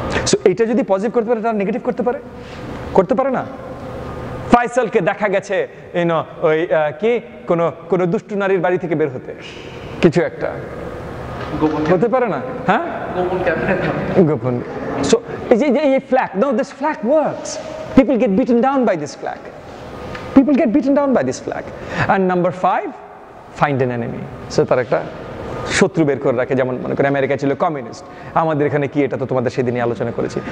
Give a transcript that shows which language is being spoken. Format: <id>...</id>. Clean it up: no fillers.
<bn>So এটা যদি positive করতে পারে, তারা নেগেটিভ করতে পারে না। ফয়সালকে দেখা গেছে ওই কি কোনো দুষ্টু নারীর বাড়ি থেকে বের হতে, কিছু একটা হতে পারে না, হ্যাঁ, গোপন। সো এই flag,</bn> <en>no, this flag works. People get beaten down by this flag. People get beaten down by this flag. And number 5, find an enemy.</en> <bn>So তার একটা শত্রু বের করে রাখে, যেমন মনে করে আমেরিকা ছিল কমিউনিস্ট, আমাদের এখানে কি, এটা তো তোমাদের সেদিনই আলোচনা করেছি।</bn>